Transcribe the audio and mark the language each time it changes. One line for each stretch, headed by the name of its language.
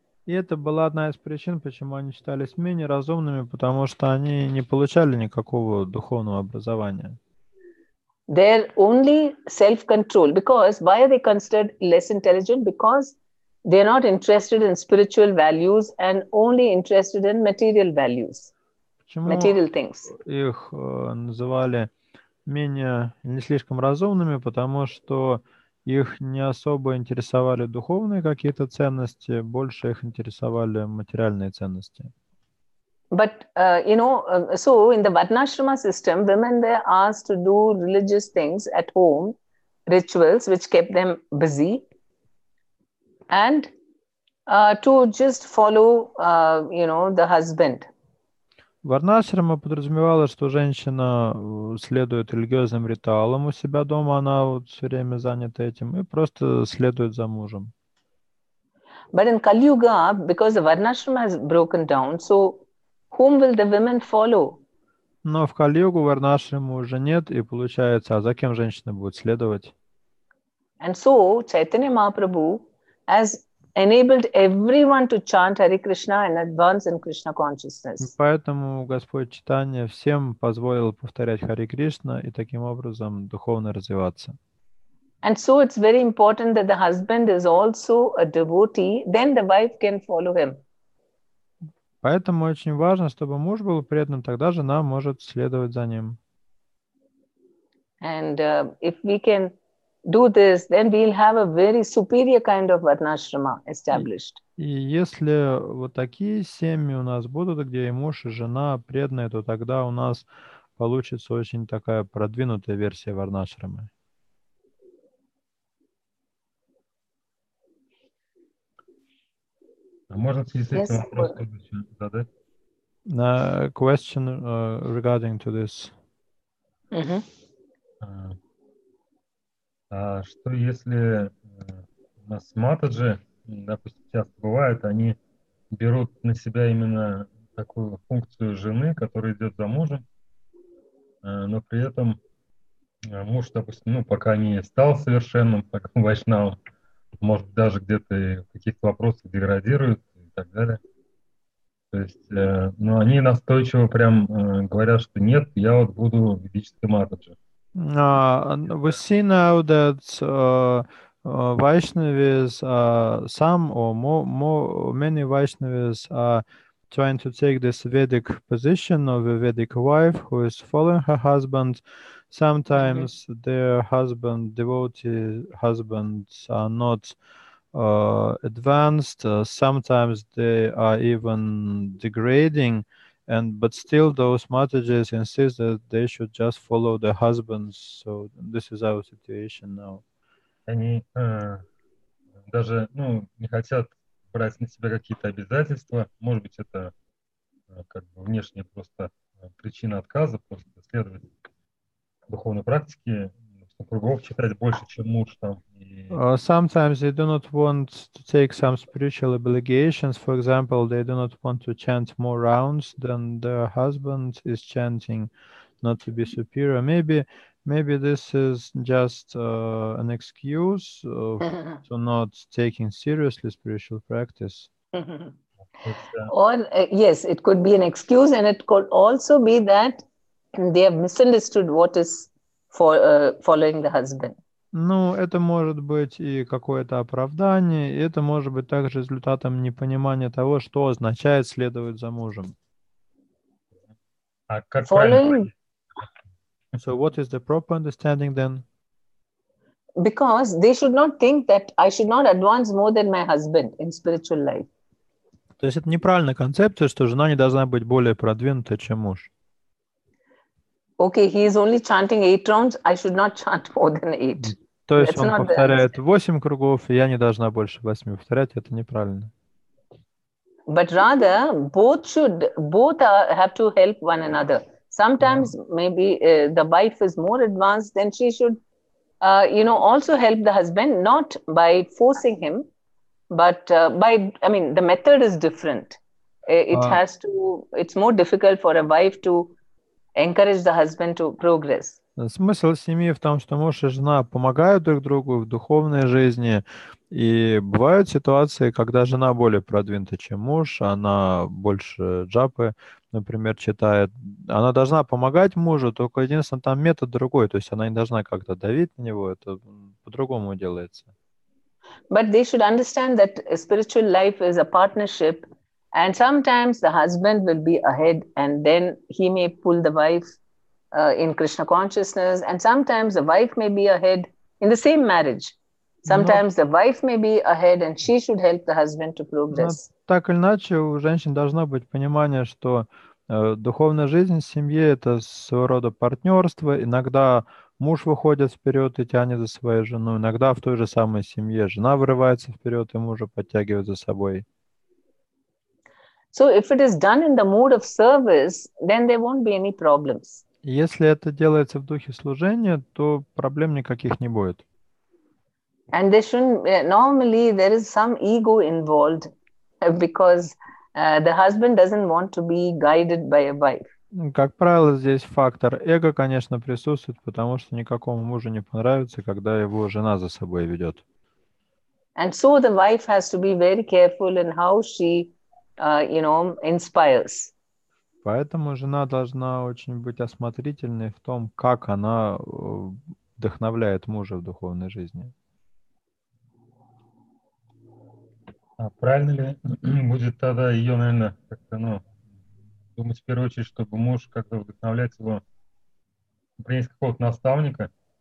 Russian: И это была одна из причин, почему они считались менее разумными, потому что они не получали никакого духовного образования.
English: Their only self-control, because why are they considered less intelligent? Because they're not interested in spiritual values and only interested in material values, material things.
Russian: Их называли не слишком разумными, потому что их не особо интересовали духовные какие-то ценности, больше их интересовали материальные ценности.
English: But, so in the Varnashrama system, women were asked to do religious things at home, rituals which kept them busy, and to just follow, the husband.
Russian: Варнашрама подразумевала, что женщина следует религиозным ритуалам у себя дома, она вот все время занята этим, и просто следует за мужем.
English: But in Kali Yuga, because the Varnashrama has broken down, so whom will the women follow?
Russian: Но в Кали-югу Варнашрамы уже нет, и получается, а за кем женщина будет следовать?
English: And so Chaitanya Mahaprabhu has enabled everyone to chant Hare Krishna and advance in Krishna consciousness.
Russian: Поэтому Господь Чайтанья всем позволил повторять Харе Кришна и таким образом духовно развиваться.
English: And so it's very important that the husband is also a devotee, then the wife can follow him.
Russian: Поэтому очень важно, чтобы муж был предан, тогда жена может следовать за ним.
English: And if we can do this, then we'll have a very superior kind of Varnashrama established.
Russian: И если вот такие семьи у нас будут, где и муж, и жена преданные, то тогда у нас получится очень такая продвинутая версия Варнашрамы. А можно в связи с этим вопрос задать?
English: Question regarding to this. Mm-hmm.
Russian: А что если у нас матаджи, допустим, часто бывает, они берут на себя именно такую функцию жены, которая идет за мужем, но при этом муж, допустим, пока не стал совершенным, так вайшнавом, может, даже где-то в каких-то вопросах деградирует и так далее. То есть, но они настойчиво прям говорят, что нет, я вот буду ведической матаджи.
English: We see now that Vaishnavis, some or many Vaishnavis are trying to take this Vedic position of a Vedic wife who is following her husband. Sometimes their devotee husbands are not advanced. Sometimes they are even degrading. But still those Matajas insist that they should just follow their husbands. So this is our situation now.
Russian: Они даже не хотят брать на себя какие-то обязательства. Может быть, это как бы внешняя просто причина отказа, просто следовать духовной практике, супругов читать больше, чем муж там.
English: Sometimes they do not want to take some spiritual obligations. For example, they do not want to chant more rounds than their husband is chanting, not to be superior. Maybe this is just an excuse to not taking seriously spiritual practice. Or yes, it could be an excuse, and it could also be that they have misunderstood what is following the husband.
Russian: Это может быть и какое-то оправдание, и это может быть также результатом непонимания того, что означает следовать за мужем. А как
English: Following. So what is the proper understanding then? Because they should not think that I should not advance more than my husband in spiritual life.
Russian: То есть это неправильная концепция, что жена не должна быть более продвинутой, чем муж.
English: Okay, he is only chanting 8 rounds. I should not chant more than 8.
Russian: То есть он повторяет 8 кругов, и я не должна больше 8 повторять. Это неправильно.
English: But rather, both have to help one another. Sometimes maybe the wife is more advanced, then she should also help the husband, not by forcing him, but the method is different. It's more difficult for a wife to encourage the husband to progress.
Russian: Смысл семьи в том, что муж и жена помогают друг другу в духовной жизни, и бывают ситуации, когда жена более продвинута, чем муж, она больше джапы, например, читает. Она должна помогать мужу, только единственное, там метод другой, то есть она не должна как-то давить на него, это по-другому делается.
English: But they should understand that spiritual life is a partnership, and sometimes the husband will be ahead, and then he may pull the wife in Krishna consciousness, and sometimes the wife may be ahead in the same marriage. Sometimes the wife may be ahead, and she should help the husband to progress.
Russian: Так или иначе, у женщин должно быть понимание, что духовная жизнь в семье – это своего рода партнерство. Иногда муж выходит вперед и тянет за свою жену. Иногда в той же самой семье жена вырывается вперед и мужа подтягивает за собой.
English: So if it is done in the mood of service, then there won't be any problems.
Russian: Если это делается в духе служения, то проблем никаких не будет.
English: And there shouldn't, normally there is some ego involved because the husband doesn't want to be guided by a wife.
Russian: Как правило, здесь фактор эго, конечно, присутствует, потому что никакому мужу не понравится, когда его жена за собой ведет.
English: And so the wife has to be very careful in how she, inspires.
Russian: Поэтому жена должна очень быть осмотрительной в том, как она вдохновляет мужа в духовной жизни. А правильно ли будет тогда ее, наверное, как-то, думать в первую очередь, чтобы муж как-то вдохновлять его, например, какого-то наставника?